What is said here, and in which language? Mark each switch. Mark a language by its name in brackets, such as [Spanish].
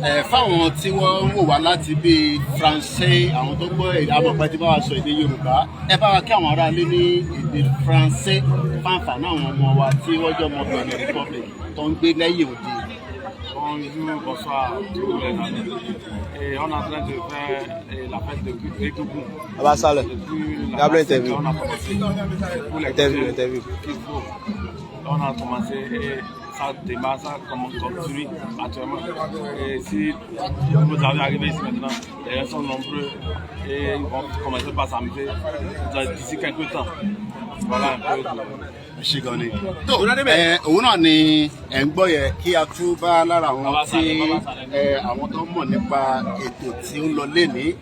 [Yoruba] Fáwọn tí wọ́n ń wò wá láti bíi Faransé, àwọn tó gbọ́ èdè amọ̀pẹ́ tí bá wa sọ èdè Yorùbá, ẹ bá wa kí àwọn aráalé ní èdè Faransé fáǹfààní àwọn ọmọ wa tí wọ́n jọ ọmọ Benin Republic tó ń gbé lẹ́yìn òde. [French] Bonjour, bonsoir, tous les amis. On est en train de faire la fête de Egungun. Ah bah ça là. Gabriel interview. On a commencé. Interview. On a commencé et ça démarre, ça continue actuellement. Et si vous avez arrivé ici maintenant, les gens sont nombreux et ils vont commencer par s'amuser d'ici quelques temps. Voilà un peu. [Yoruba] Ṣé gan ni. Tó òun náà ni ẹ̀ ń gbọ́ yẹ kí a tún bá lára àwọn tí àwọn tó ń mọ̀ nípa ètò tí ó ń lọ lénìí.